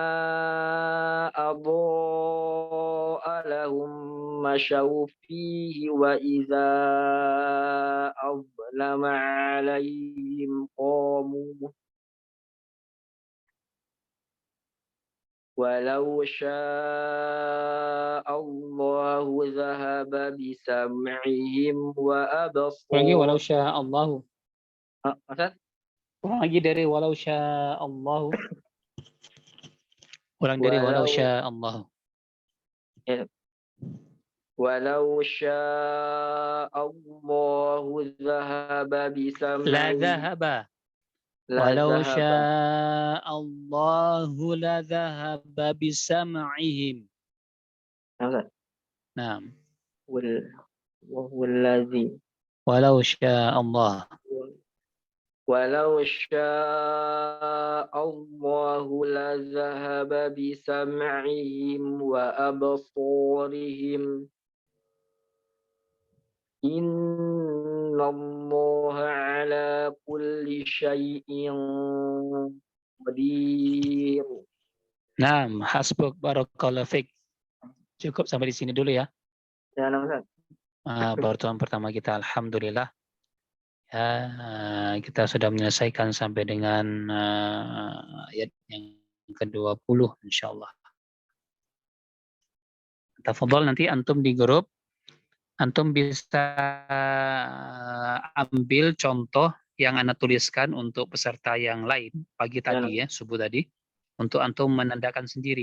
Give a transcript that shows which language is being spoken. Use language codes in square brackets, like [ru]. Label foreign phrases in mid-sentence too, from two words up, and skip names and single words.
[ar] أضاء لهم مشوا فيه وإذا أظلم عليهم قاموا ولو شاء الله ذهب بسمعهم [id] Lagi walau [ar] وأبصارهم. شاء الله. [id] Ustaz? Ulang lagi dari [ar] ولو شاء الله. [id] Ulang dari walau [ar] Walau شاء الله. ya, ولو شاء الله ذهب La bisam'ihim dhahaba. la Walau dhahaba. شاء الله لذهب بسمعهم. [id] Ustaz? [ar] Naam. Wallazi ولو شاء الله. ولو شاء الله لذهب بسمعهم وأبصارهم. إن الله على كل شيء قدير. نعم، حسبك بارك الله فيك. [id] Cukup sampai di sini dulu ya. Ya, Ustaz. Pertemuan pertama kita alhamdulillah. Ya, kita sudah menyelesaikan sampai dengan ayat yang ke-20 insyaallah. Tafadhol nanti antum di grup antum bisa ambil contoh yang Anda tuliskan untuk peserta yang lain pagi tadi ya, subuh tadi, untuk antum menandakan sendiri.